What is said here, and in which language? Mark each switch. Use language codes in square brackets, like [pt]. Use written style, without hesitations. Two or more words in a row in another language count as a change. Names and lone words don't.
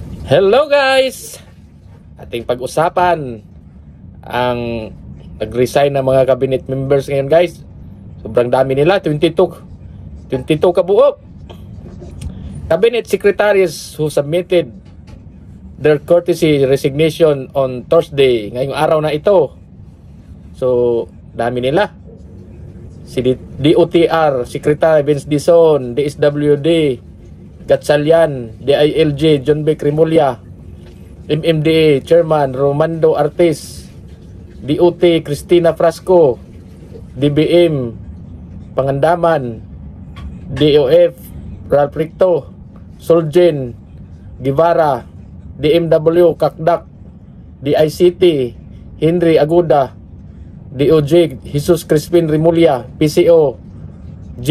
[en] Hello guys! [tl] Ating pag-usapan ang nag-resign na mga [en] cabinet members [tl] ngayon guys. Sobrang dami nila, 22 kabuo. [en] Cabinet secretaries who submitted their courtesy resignation on Thursday, [tl] ngayong araw na ito. So, dami nila. Si DOTR Secretary Vince Dizon, DSWD Gatchalian, DILG John B. Cremulya, MMDA Chairman Romando Artis, DOT Cristina Frasco, DBM Pangandaman, DOF Ralph Ricto, Solgen Guevara, DMW Kakdak, DICT Henry Aguda, DOJ Jesus Crispin Rimulya, PCO J.